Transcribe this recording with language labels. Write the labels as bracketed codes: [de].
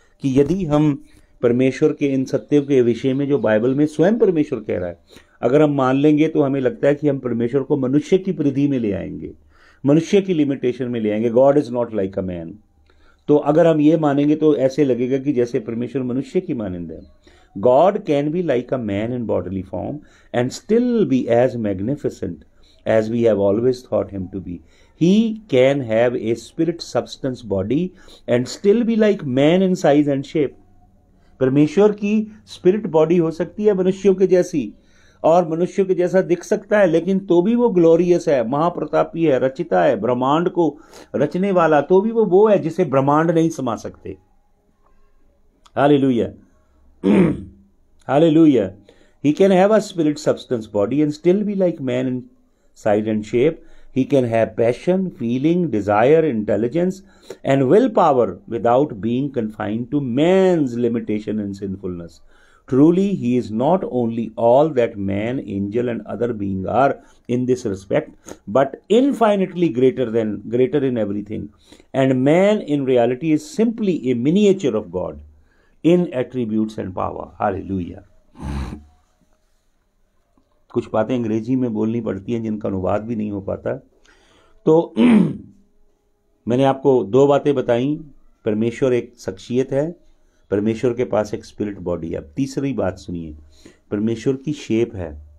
[hi] कि यदि हम परमेश्वर के इन सत्यों के विषय में जो बाइबल में स्वयं परमेश्वर कह रहा है, अगर हम मान लेंगे तो हमें लगता है कि हम परमेश्वर को मनुष्य की परिधि में ले आएंगे, मनुष्य की लिमिटेशन में ले आएंगे। [en] God is not like a man. [hi] तो अगर हम ये मानेंगे तो ऐसे लगेगा कि जैसे परमेश्वर मनुष्य की मानंद है। [en] God can be like a man in bodily form and still be as magnificent as we have always thought him to be. He can have a spirit substance body and still be like man in size and shape. [hi] परमेश्वर की spirit body हो सकती है मनुष्यों के जैसी और मनुष्यों के जैसा दिख सकता है, लेकिन तो भी वो ग्लोरियस है, महाप्रतापी है, रचिता है, ब्रह्मांड को रचने वाला, तो भी वो है जिसे ब्रह्मांड नहीं समा सकते। Hallelujah. Hallelujah. [en] He can have a spirit substance body and still be like man in size and shape. He can have passion, feeling, desire, intelligence, and willpower without being confined to man's limitation and sinfulness. Truly, he is not only all that man, angel, and other beings are in this respect, but infinitely greater in everything. And man in reality is simply a miniature of God in attributes and power. Hallelujah. [hi] कुछ बातें अंग्रेजी में बोलनी पड़ती हैं जिनका अनुवाद भी नहीं हो पाता। तो मैंने आपको 2 बातें बताई। परमेश्वर एक शख्सियत है, परमेश्वर के पास एक स्पिरिट बॉडी है। अब तीसरी बात सुनिए, परमेश्वर की शेप है।